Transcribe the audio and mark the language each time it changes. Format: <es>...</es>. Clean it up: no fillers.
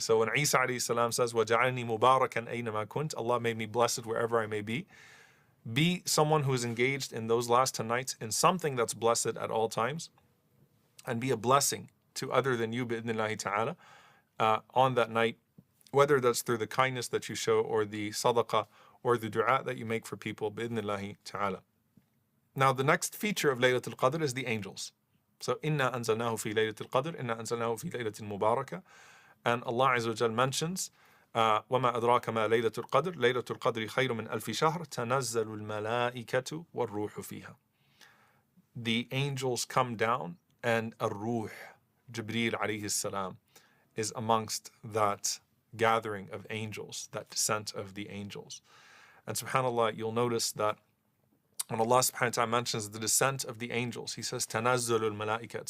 <en>So when Isa alayhi salam says,</en> <ar>وَجَعَلْنِي مُبَارَكًا أَيْنَمَا كُنْتَ,</ar> <en>Allah made me blessed wherever I may be someone who is engaged in those last 10 nights in something that's blessed at all times, and be a blessing to other than you, bi'idhnillahi ta'ala, on that night, whether that's through the kindness that you show, or the sadaqah, or the dua that you make for people, bi'idhnillahi ta'ala. Now the next feature of Laylatul Qadr is the angels.</en> <ar>So, إِنَّا أَنزَلْنَاهُ فِي لَيْلَةِ الْقَدْرِ إِنَّا أَنزَلْنَاهُ فِي لَيْلَةٍ مُبَارَكَةٍ.</ar> <en>And Allah Azza wa Jal mentions,</en> <ar>وَمَا أَدْرَاكَ مَا لَيْلَةُ الْقَدْرِ لَيْلَةُ الْقَدْرِ خَيْرٌ مِنْ أَلْفِ شَهْرٍ تَنَزَّلُ الْمَلَائِكَةُ وَالرُّوحُ فِيهَا.</ar> <en>The angels come down, and Ar-Ruh, Jibreel alayhi salam, is amongst that gathering of angels, that descent of the angels. And subhanAllah, you'll notice that when Allah subhanahu wa ta'ala mentions the descent of the angels, He says, Tanazzalul malaika.</en>